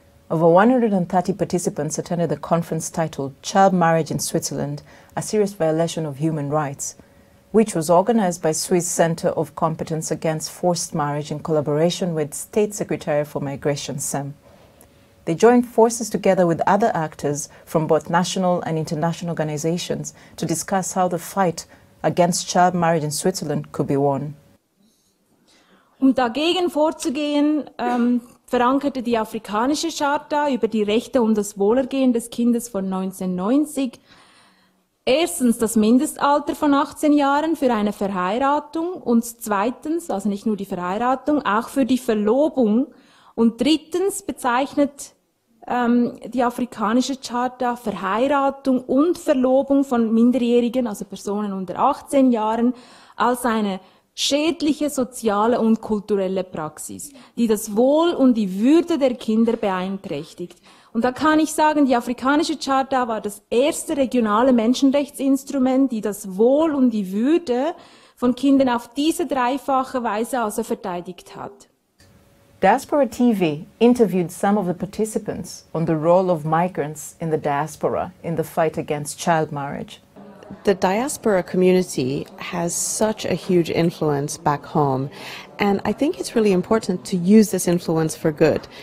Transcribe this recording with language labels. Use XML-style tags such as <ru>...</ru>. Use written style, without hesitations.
<en>Over 130 participants attended the conference titled Child Marriage in Switzerland, a serious violation of human rights, which was organized by Swiss Center of Competence Against Forced Marriage in collaboration with State Secretary for Migration, SEM. They joined forces together with other actors from both national and international organizations to discuss how the fight against child marriage in Switzerland could be won.</en> <de>Dagegen vorzugehen, verankerte die Afrikanische Charta über die Rechte und das Wohlergehen des Kindes von 1990 erstens das Mindestalter von 18 Jahren für eine Verheiratung und zweitens, also nicht nur die Verheiratung, auch für die Verlobung. Und drittens bezeichnet die Afrikanische Charta Verheiratung und Verlobung von Minderjährigen, also Personen unter 18 Jahren, als eine schädliche soziale und kulturelle Praxis, die das Wohl und die Würde der Kinder beeinträchtigt. Und da kann ich sagen, die Afrikanische Charta war das erste regionale Menschenrechtsinstrument, die das Wohl und die Würde von Kindern auf diese dreifache Weise also verteidigt hat.</de> <en>Diaspora TV interviewed some of the participants on the role of migrants in the diaspora in the fight against child marriage. the diaspora community has such a huge influence back home. And I think it's really important to use this influence for good.</en>